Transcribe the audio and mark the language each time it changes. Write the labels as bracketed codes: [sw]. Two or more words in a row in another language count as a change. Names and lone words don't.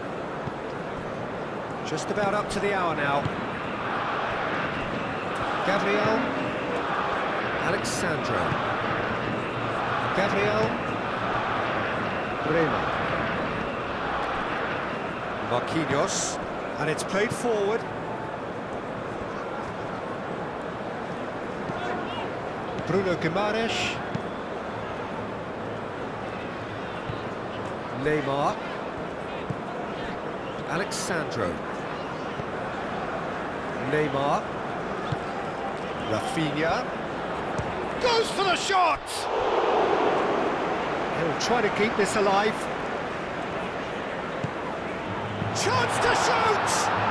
[en] Just about up to the hour now. Gabriel. Alexandro. Gabriel. Bremer. Marquinhos. And it's played forward. Bruno Guimaraes. Neymar. Alexandro. Neymar. Rafinha. Goes for the shot! He'll try to keep this alive. Chance to shoot!